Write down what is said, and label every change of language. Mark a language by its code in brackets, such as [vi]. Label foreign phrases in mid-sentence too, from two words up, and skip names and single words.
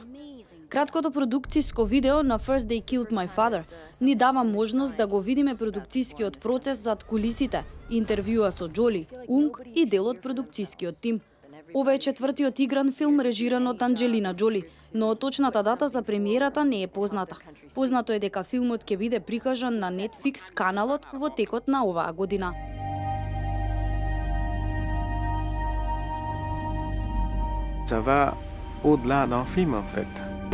[mk] Краткото продукцијско видео на First Day Killed My Father ни дава можност да го видиме продукцијскиот процес зад кулисите, интервјуа со Џоли, Унг и дел од продукцијскиот тим. Ова е четвртиот игран филм режиран од Анџелина Џоли, но точната дата за премиерата не е позната. Познато е дека филмот ќе биде прикажан на Netflix каналот во текот на оваа година. [fr] Ça va au-delà d'un film en fait.